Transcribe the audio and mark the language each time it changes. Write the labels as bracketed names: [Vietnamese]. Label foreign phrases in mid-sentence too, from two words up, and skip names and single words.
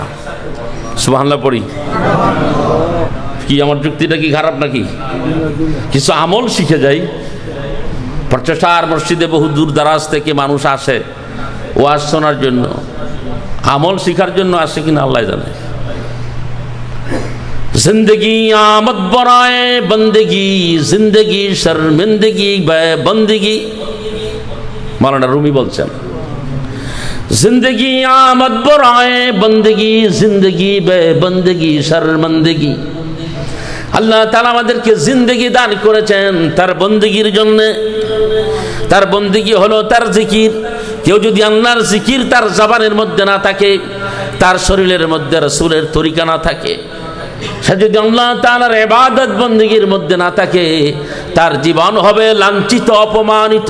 [Bangla] সুবহানাল্লাহ পড়ি। কি আমার যুক্তিটা কি খারাপ নাকি? কিছু আমল শিখে যাই। প্রচেষ্টার মসজিদে বহু দূর দারাজ থেকে মানুষ আসে ওয়াজ শোনার জন্য, আমল শিখার জন্য আসে কিনা আল্লাহ জানে। [Persian] زندگی آمد برای بندگی، زندگی شرمندگی بی بندگی. मौलाना रूमी बोलছেন, زندگی آمد برای بندگی، زندگی بی بندگی شرمندگی. [Bangla] আল্লাহ তাআলা আমাদেরকে জিন্দেগি দান করেছেন তার বন্দেগীর জন্য। তার বন্দেগী হলো তার জিকির। কেউ যদি আল্লাহর জিকির তার জবানের মধ্যে না থাকে, তার শরীরের মধ্যে রাসূলের তরিকা না থাকে, সে যদি আল্লাহ তাআলার ইবাদত বন্দেগীর মধ্যে না থাকে, তার জীবন হবে লাঞ্ছিত, অপমানিত।